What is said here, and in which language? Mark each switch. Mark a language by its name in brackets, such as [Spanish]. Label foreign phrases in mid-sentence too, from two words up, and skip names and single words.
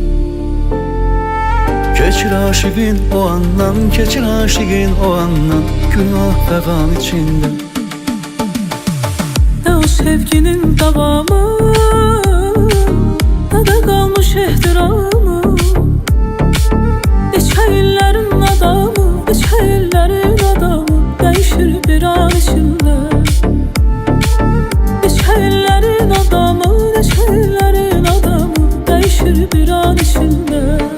[Azerbaijani] Keçir aşıqın o andan, keçir aşıqın o andan, günah fəqan içində. Nə o sevginin davamı, nə də qalmış ehtiramı. [Turkish] Şehirlerin adamı değişir bir an içinde. Şehirlerin adamı, şehirlerin adamı değişir bir an içinde.